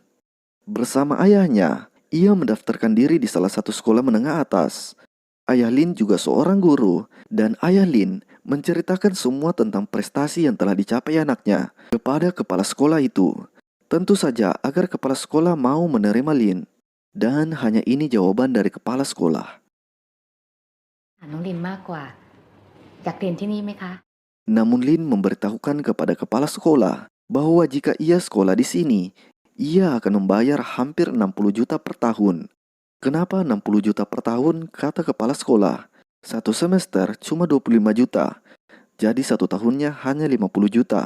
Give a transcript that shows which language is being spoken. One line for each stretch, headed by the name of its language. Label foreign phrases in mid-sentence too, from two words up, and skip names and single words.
Indonesian: Bersama ayahnya, ia mendaftarkan diri di salah satu sekolah menengah atas. Ayah Lin juga seorang guru, dan ayah Lin menceritakan semua tentang prestasi yang telah dicapai anaknya kepada kepala sekolah itu. Tentu saja agar kepala sekolah mau menerima Lin. Dan hanya ini jawaban dari kepala sekolah.
Thai: ถามน้องลินมากกว่าอยากเรียนที่นี่ไหมคะ
Indonesian: Namun Lin memberitahukan kepada kepala sekolah bahwa jika ia sekolah di sini, ia akan membayar hampir 60 juta per tahun. Kenapa 60 juta per tahun? Kata kepala sekolah. Satu semester cuma 25 juta, jadi satu tahunnya hanya 50 juta.